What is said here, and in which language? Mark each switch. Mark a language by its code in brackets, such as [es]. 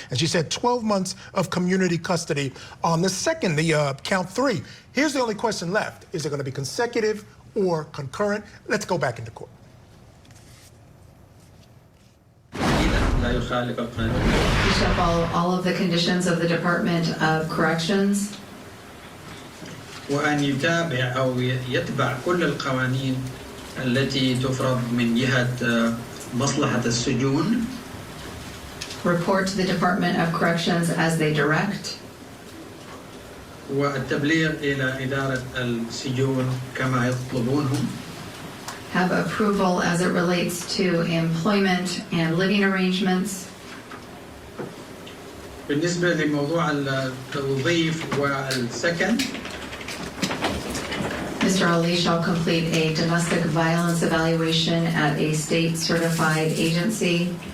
[en] And she said 12 months of community custody on the second, the count 3. Here's the only question left. Is it going to be consecutive or concurrent? Let's go back into court. You shall follow all of the conditions of the Department of Corrections. [ar] وأن يتابع أو يتبع كل القوانين التي تفرض من جهة مصلحة السجون. [en] Report to the Department of Corrections as they direct. [ar] والتبليغ إلى إدارة السجون كما يطلبونهم. [en] Have approval as it relates to employment and living arrangements. [ar] بالنسبة لموضوع التوظيف والسكن. [en] Mr. Ali shall complete a domestic violence evaluation at a state-certified agency.